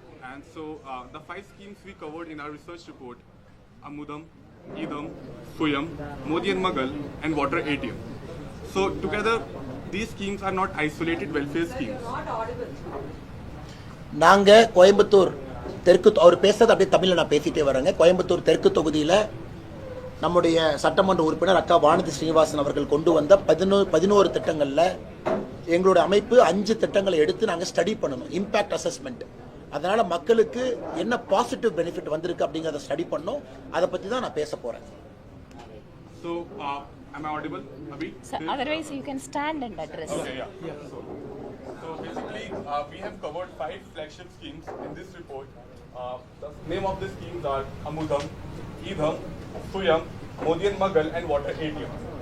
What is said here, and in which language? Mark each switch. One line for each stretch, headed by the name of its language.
English: And so the 5 schemes we covered in our research report: Amudam, Idam, Suyam, Modi and Magal, and Water ATM. So together these schemes are not isolated welfare schemes.
Tamil: நாங்க கோயம்புத்தூர் தெற்கு, அவர் பேசுறது அப்படியே தமிழில் நான் பேசிட்டே வரேங்க. கோயம்புத்தூர் தெற்கு தொகுதியில் நம்முடைய சட்டமன்ற உறுப்பினர் அக்கா வானதி ஸ்ரீனிவாசன் அவர்கள் கொண்டு வந்த 11 திட்டங்களில் எங்களுடைய அமைப்பு 5 திட்டங்களை எடுத்து நாங்கள் ஸ்டடி பண்ணணும், இம்பாக்ட் அசஸ்மெண்ட். அதனால மக்களுக்கு என்ன பாசிட்டிவ் பெனிஃபிட் வந்திருக்கு அப்படிங்கிறத ஸ்டடி பண்ணோம். அதை பற்றி தான் நான் பேச போறேன்.
English: So am I audible, Abhi? So otherwise you can stand and address. Okay, yeah. So basically we have covered 5 flagship schemes in this report. The name of the schemes are Amudam, Idam, Suyam, Modi and Magal, and Water ATM.